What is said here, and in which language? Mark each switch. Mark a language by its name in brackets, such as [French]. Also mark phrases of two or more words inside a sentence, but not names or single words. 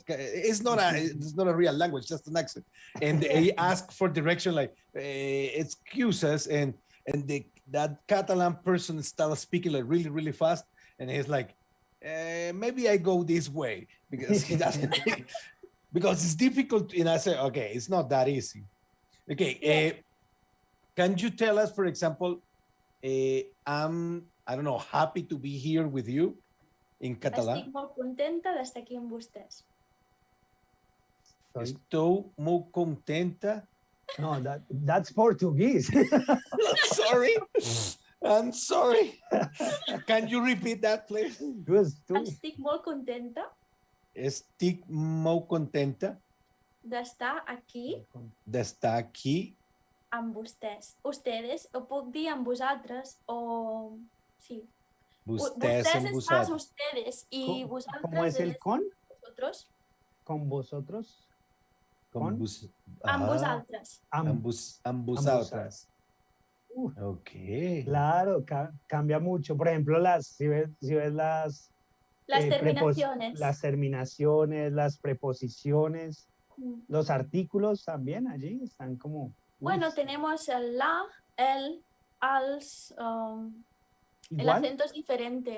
[English] It's not a real language, just an accent. And they ask for direction, like, excuse us, and that Catalan person started speaking like really, really fast, and he's like, maybe I go this way because he doesn't because it's difficult. And I say, okay, it's not that easy. Okay, can you tell us, for example, I'm, I don't know, happy to be here with you in català? [Catalan] Estic molt contenta d'estar aquí amb vostès. Estou molt contenta. [English] No, that's Portuguese. Sorry. I'm sorry. Can you repeat that, please? [Catalan] Estic molt contenta Estic molt contenta d'estar aquí d'estar aquí amb vostès. Ustedes, o puc dir amb vosaltres, o... Sí. Vostès amb [Spanish] es más ustedes y vosotros. ¿Cómo es el con? Vosotros. Con vosotros. [Catalan] Amb vosaltres. Amb vosaltres. [Spanish] Ok. Claro, cambia mucho. Por ejemplo, si ves las terminaciones. Las terminaciones, las preposiciones, los artículos también allí están como... Bueno, tenemos el la, el, als, el acento es diferente.